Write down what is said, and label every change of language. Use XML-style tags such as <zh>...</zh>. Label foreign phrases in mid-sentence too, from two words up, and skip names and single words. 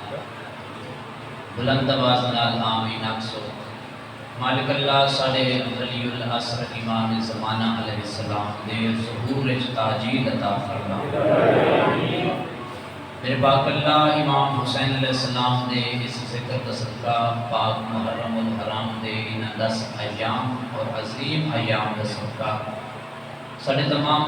<pa>بلند آواز نال آمین اکسو مالک اللہ ساڑے ولی العصر امام زمانہ</pa> <ar>علیہ السلام</ar> <pa>دے ظہور تاجیل عطا فرما میرے پاک اللہ امام حسین</pa> <ar>علیہ السلام</ar> <pa>دے اس ذکر تصدقہ پاک محرم الحرام دے ان 10 ایام اور عظیم ایام دا صدقہ ساڑے تمام</pa>